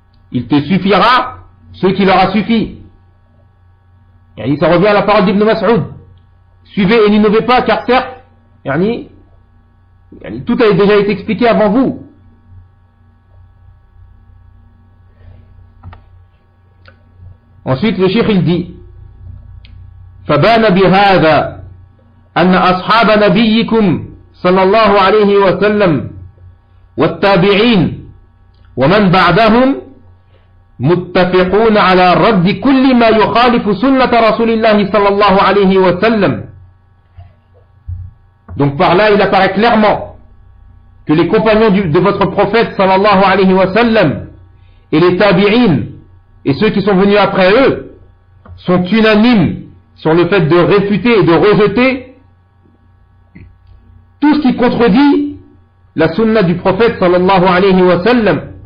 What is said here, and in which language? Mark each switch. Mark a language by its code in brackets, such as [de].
[fr] Il te suffira ce qui leur a suffi. Ça revient à la parole d'Ibn Mas'ud. Suivez et n'innovez pas, car certes, tout a déjà été expliqué avant vous. Ensuite, le Cheikh il dit, [ar] فبان بهذا أن أصحاب نبيكم صلى الله عليه وسلم والتابعين ومن بعدهم متفقون على رد كل ما يخالف سنة رسول الله صلى الله عليه وسلم. [fr] Donc par là, il apparaît clairement que les compagnons de votre prophète sallallahu alayhi wa sallam et les tabi'in et ceux qui sont venus après eux sont unanimes sur le fait de réfuter et de rejeter tout ce qui contredit la sunna du prophète sallallahu alayhi wa sallam.